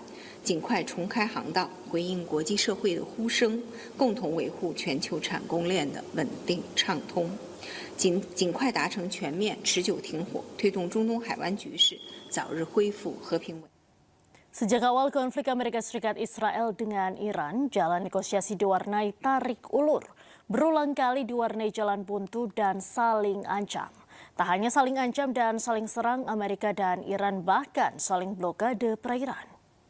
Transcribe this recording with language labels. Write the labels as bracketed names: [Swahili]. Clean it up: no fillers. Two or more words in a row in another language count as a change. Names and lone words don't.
[Chinese] 尽快重开航道，回应国际社会的呼声，共同维护全球产供链的稳定畅通，尽快达成全面持久停火，推动中东海湾局势早日恢复和平稳定。 [Indonesian] Sejak awal konflik Amerika Serikat Israel dengan Iran, jalan negosiasi diwarnai tarik ulur, berulang kali diwarnai jalan buntu dan saling ancam. Tak hanya saling ancam dan saling serang, Amerika dan Iran bahkan saling blokade perairan.